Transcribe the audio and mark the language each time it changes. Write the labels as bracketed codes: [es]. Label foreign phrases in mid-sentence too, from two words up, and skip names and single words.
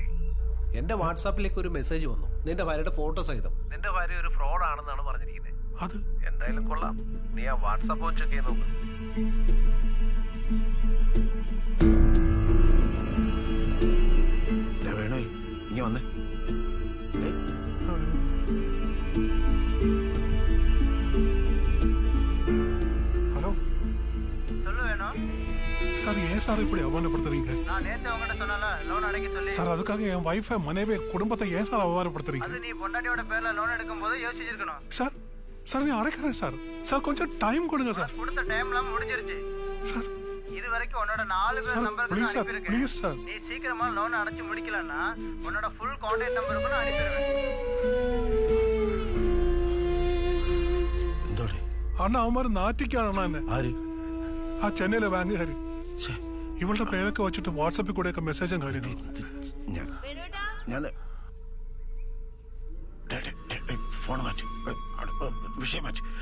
[ml] എന്റെ വാട്സാപ്പിലേക്ക് ഒരു മെസ്സേജ് വന്നു, നിന്റെ ഭാര്യയുടെ ഫോട്ടോ സഹിതം. നിന്റെ ഭാര്യ ഒരു ഫ്രോഡ് ആണെന്നാണ് പറഞ്ഞിരിക്കുന്നത്. അത് എന്തായാലും കൊള്ളാം, നീ ആ വാട്സാപ്പ് ഒന്ന് ചെക്ക് ചെയ്ത് നോക്ക്. വേണോ ഇങ്ങനെ വന്നേ. [ta] ஹலோ சொல்லு வேணும். சார், ஏன் சார் இப்படி அவமானப்படுத்துறீங்க? நான் நேத்து உங்ககிட்ட சொன்னல லோன் அடைக்க சொல்லி. சார், அதுக்காக என் வைஃபை, மனைவி, குடும்பத்தை ஏன் சார் அவமானப்படுத்துறீங்க? அது நீ பொண்டாட்டியோட பேர்ல லோன் எடுக்கும்போது யோசிச்சிருக்கணும். சார், சார் நீ அடைக்கிறேன் சார். சார் கொஞ்சம் டைம் கொடுங்க சார். கொடுத்த டைம்லாம் முடிஞ்சிருச்சு சார். இது வரைக்கும் உன்னோட 4 பேர் நம்பருக்கு ப்ளீஸ் சார், அனுப்பியிருக்கேன். ப்ளீஸ் சார். நீ சீக்கிரமா லோன் அடைச்சு முடிக்கலன்னா உன்னோட ஃபுல் கான்டாக்ட் நம்பருக்கு நான் அனுப்பிடுவேன். [ml] അണ്ണ അവന്മാർ നാറ്റിക്കാണ് എന്നെ. ആ ചെന്നൈയിലെ ബാങ്കുകാര് ഇവളുടെ പേരൊക്കെ വെച്ചിട്ട് വാട്സാപ്പിൽ കൂടെയൊക്കെ മെസ്സേജും കാര്യങ്ങളും. ഫോൺ മാറ്റി, വിഷയം മാറ്റി.